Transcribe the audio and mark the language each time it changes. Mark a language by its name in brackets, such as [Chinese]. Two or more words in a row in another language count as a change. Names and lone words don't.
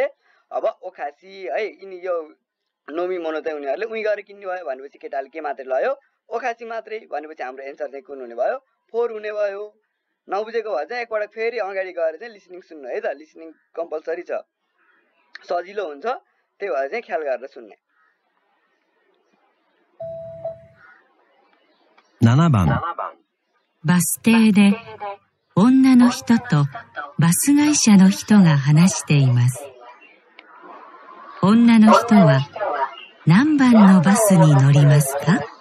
[Nepali] अब ओखासी है, यिनी यो [Japanese] 飲み物 [Nepali] चाहिँ उनीहरूले उही गएर किन्ने भयो भनेपछि केटाले के मात्रै लयो? ओखासी मात्रै भनेपछि हाम्रो एन्सर चाहिँ कुन हुने भयो? 4 हुने भयो। नबुझेको भए चाहिँ एकपल्ट फेरि अगाडि गएर चाहिँ लिसनिङ सुन्नु है त। [English] listening compulsory [Nepali] छ, सजिलो हुन्छ, त्यही भएर चाहिँ ख्याल गरेर सुन्ने। [Japanese] 7 番。バス停で女の人とバス会社の人が話しています。女の人は何番のバスに乗りますか？